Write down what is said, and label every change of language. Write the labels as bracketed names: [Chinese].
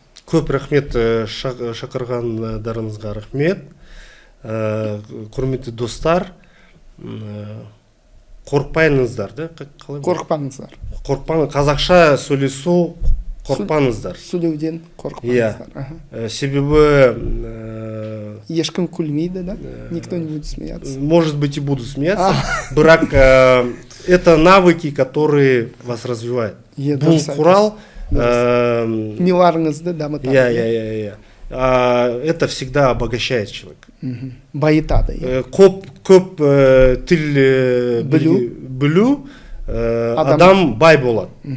[Kazakh] Көп рахмет, шақырғандарыңызға рахмет. Құрметті достар, қорықпаңыздар, да? Қорықпаңыздар. Қазақша сөйлесу қорықпаңыздар. Сөйлеуден қорықпаңыздар. Себебі ешкім күлмейді, да? [Russian] Никто не будет смеяться. Может быть, и буду смеяться. Бірақ это навыки, которые вас развивают. [Kazakh] Иә, Бұл дұрыс құрал, миларыңызды дамытады. иә. [Russian] Это всегда обогащает человека. [Kazakh] Байытады. Иә. Көп тіл білу, адам бай болады.